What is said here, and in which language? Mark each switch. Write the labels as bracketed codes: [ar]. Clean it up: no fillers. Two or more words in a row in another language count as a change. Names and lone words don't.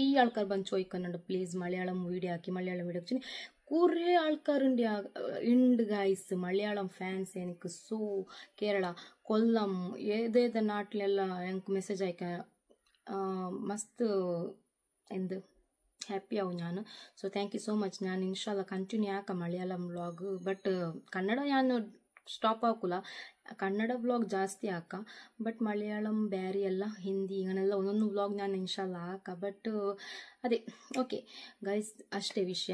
[ml] കുറേ ആൾക്കാർ ಬಂದು ചോദിക്കുന്നുണ്ട്, പ്ലീസ് മലയാളം വീഡിയോ ആക്കി വെച്ച് കുറേ ആൾക്കാരുണ്ട് ഉണ്ട് ഗൈസ് മലയാളം ഫാൻസ് എനിക്ക് സോ കേരള കൊല്ലം ഏതേത് നാട്ടിലെല്ലാം എനിക്ക് മെസ്സേജ് അയക്കാൻ മസ്ತ್ എന്ത് ഹാപ്പി ആവും ഞാൻ. [en] So thank you so much. [kn] ನಾನು ಇನ್ಶಾಲ್ಲ ಕಂಟಿನ್ಯೂ ಆಕ ಮಲಯಾಳಂ ವ್ಲಾಗ್, ಬಟ್ ಕನ್ನಡ ನಾನು ಸ್ಟಾಪ್ ಹಾಕಲ್ಲ, ಕನ್ನಡ ವ್ಲಾಗ್ ಜಾಸ್ತಿ ಹಾಕ, ಬಟ್ ಮಲಯಾಳಂ ಬ್ಯಾರಿ ಎಲ್ಲ ಹಿಂದಿ ಈಗನೆಲ್ಲ ಒಂದೊಂದು ವ್ಲಾಗ್ ನಾನು ಇನ್ಶಾಲ್ಲ ಹಾಕ. ಬಟ್ ಅದೇ ಓಕೆ ಗೈಸ್, ಅಷ್ಟೇ ವಿಷಯ.